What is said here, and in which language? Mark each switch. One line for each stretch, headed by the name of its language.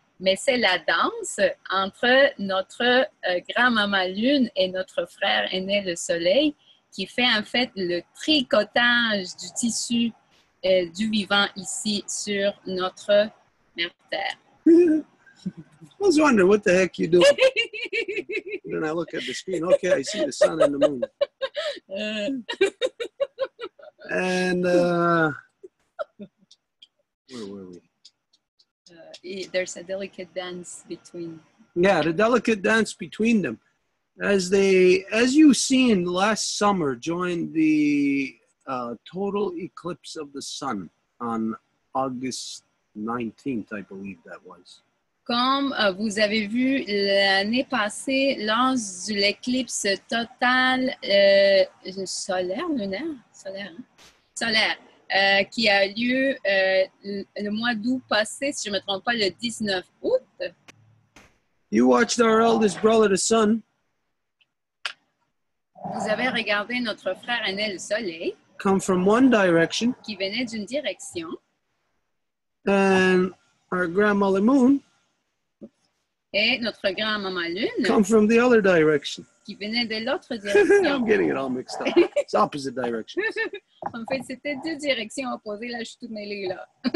French: Mais c'est la danse entre notre grand-maman lune et notre frère aîné le soleil qui fait en fait le tricotage du tissu du vivant ici sur notre mère terre.
English: I was wondering what the heck you do. Then I look at the screen. Okay, I see the sun and the moon. And where were we? There's a delicate dance between. Yeah, the delicate dance between them. As you've seen last summer during the total eclipse of the sun on August 19th, I believe that was.
French: Comme vous avez vu l'année passée, lors de l'éclipse totale solaire, lunaire, solaire, hein? Solaire, qui a lieu le mois d'août passé, si je ne me trompe pas, le 19 août.
English: You watched our eldest brother, the sun,
French: Vous avez regardé notre frère aîné, le soleil,
English: come from one direction,
French: qui venait d'une direction,
English: and our grandmother moon
French: et notre grand-maman lune,
English: come from the other direction.
French: qui venait de l'autre
English: I'm
French: direction.
English: getting it all mixed up. It's opposite direction.
French: En fait, c'était deux directions opposées. Là, je suis toute mêlée, là.